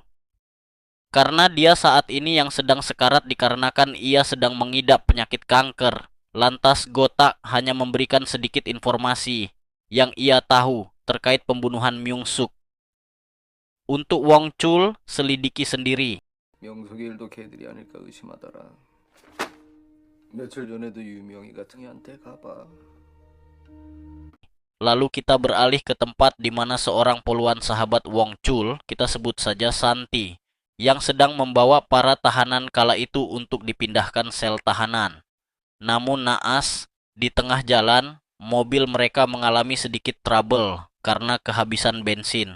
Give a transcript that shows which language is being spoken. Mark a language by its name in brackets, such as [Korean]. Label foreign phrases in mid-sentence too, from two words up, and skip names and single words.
[Indonesian] Karena dia saat ini yang sedang sekarat dikarenakan ia sedang mengidap penyakit kanker. Lantas Gotak hanya memberikan sedikit informasi yang ia tahu terkait pembunuhan Myung Suk. Untuk Wong Chul selidiki sendiri. [Korean] 명숙이 일도 걔들이 아닐까 의심하더라. 며칠 전에도 유명희가 등이한테 가봐. [Indonesian] Lalu kita beralih ke tempat di mana seorang puluhan sahabat Wong Chul, kita sebut saja Santi, yang sedang membawa para tahanan kala itu untuk dipindahkan sel tahanan. Namun naas, di tengah jalan, mobil mereka mengalami sedikit trouble karena kehabisan bensin.